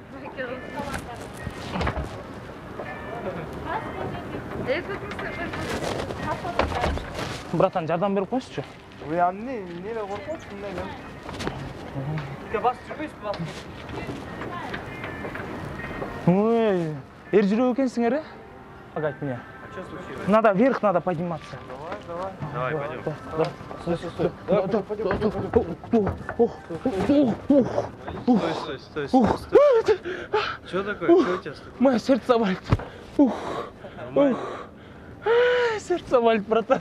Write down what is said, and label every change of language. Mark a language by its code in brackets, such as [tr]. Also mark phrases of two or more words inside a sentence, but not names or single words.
[ky] Братан, жардам берип коюңузчу. Вы анне неге коркуп мындай мен? Басып жүрбөйсүз, басып. Ой, эр жүрөк экенсиңер, э? [ru] Погоди меня. Что случилось? Надо вверх, надо подниматься. Давай, пойдем. Стой. Что такое? Что у тебя? Мое сердце болит. Сердце болит, братан.